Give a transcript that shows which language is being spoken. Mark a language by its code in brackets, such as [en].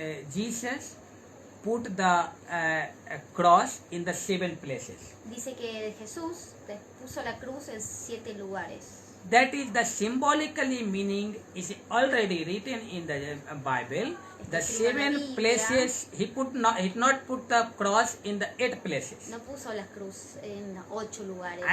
[en] Jesus put the cross in the 7 places. [es] Dice que Jesús puso la cruz en 7 lugares. [en] That is the symbolically meaning is already written in the Bible. The 7 places he not put the cross in the 8 places. [es] No puso la cruz en 8 lugares.